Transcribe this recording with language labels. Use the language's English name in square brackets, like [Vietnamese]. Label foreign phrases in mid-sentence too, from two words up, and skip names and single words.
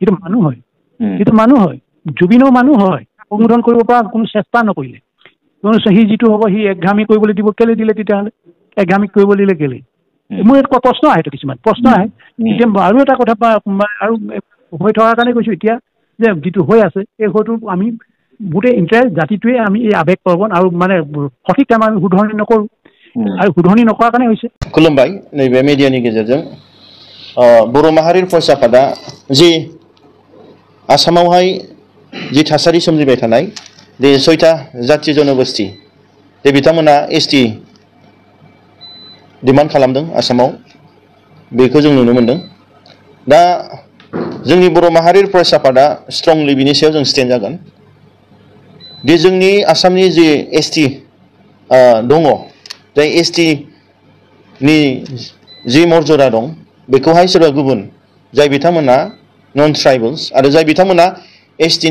[Assamese] সিটো মানুহ হয় জুবিনো মানুহ হয় সংশোধন কৰিব পৰা কোনো চেষ্টা নকৰিলে সি যিটো হ'ব সি একঘামী কৰিবলৈ দিব কেলে দিলে তেতিয়াহ'লে একঘামী কৰিব দিলে কেলে মোৰ এটা প্ৰশ্ন আহে কিছুমান প্ৰশ্ন আহে এতিয়া আৰু এটা কথা আৰু হৈ থকাৰ কাৰণে কৈছোঁ এতিয়া যে যিটো হৈ আছে এই হয়তো আমি গোটেই ইণ্টাৰেষ্ট জাতিটোৱে আমি এই আৱেগ প্ৰৱণ আৰু মানে সঠিক টাইম আমি শুধৰণি নকৰোঁ আৰু শুধৰণি নকৰাৰ কাৰণে হৈছে [Bodo] खुलुमबाय नैबे मिडियानि गेजेरजों बर' माहारिर फरायसा आफादा जि आसामावहाय जि थासारि सोमजिबाय थानाय बे 6टा जाथि जनगोष्ठी बे बिथांमोना एसटि डिमान्ड खालामदों आसामाव बेखौ जों नुनो मोनदों दा जोंनि बर' माहारिर फरायसा आफादा स्ट्रंलि बिनि सायाव जों स्टेन्ड जागोन दि जोंनि आसामनि जि एसटि दङ जाय एसटि नि जि मर्यादा दं बेखौहाय सोरबा गुबुन जाय बिथांमोना [English] non tribals [Bodo] आरो जाय बिथांमोना एसटिनि